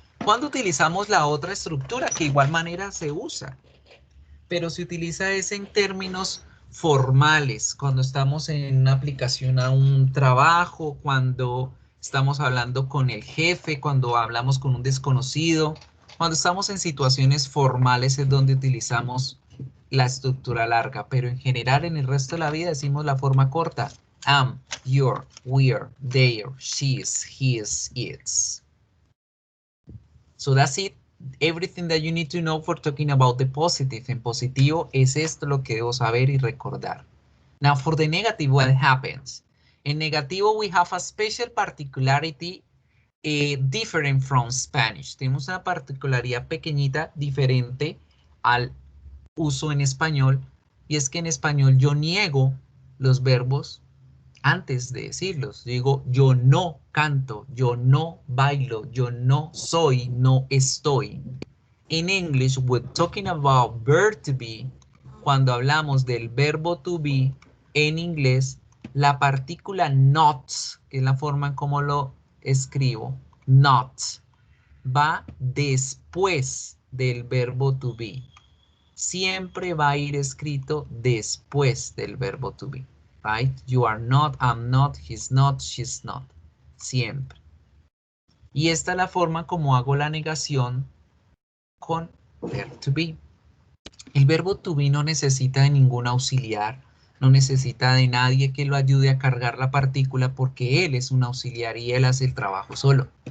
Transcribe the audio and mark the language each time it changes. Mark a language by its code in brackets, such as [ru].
[es] Cuando utilizamos la otra estructura, que de igual manera se usa, pero se utiliza es en términos formales, cuando estamos en una aplicación a un trabajo, cuando estamos hablando con el jefe, cuando hablamos con un desconocido, cuando estamos en situaciones formales es donde utilizamos la estructura larga, pero en general en el resto de la vida decimos la forma corta. [en] Am, your, we're, their, she's, his, its. So that's it. Everything that you need to know for talking about the positive. [es] En positivo es esto lo que debo saber y recordar. [en] Now for the negative, what happens? [es] En negativo [en] we have a special particularity different from Spanish. [es] Tenemos una particularidad pequeñita diferente al uso en español, y es que en español yo niego los verbos antes de decirlos. Digo, yo no canto, yo no bailo, yo no soy, no estoy. [en] In English, we're talking about verb to be. [es] Cuando hablamos del verbo to be en inglés, la partícula not, que es la forma en cómo lo escribo, not, va después del verbo to be. Siempre va a ir escrito después del verbo to be. [en] Right? You are not, I'm not, he's not, she's not. [es] Siempre. Y esta es la forma como hago la negación con verb to be. El verbo to be no necesita de ningún auxiliar, no necesita de nadie que lo ayude a cargar la partícula porque él es un auxiliar y él hace el trabajo solo.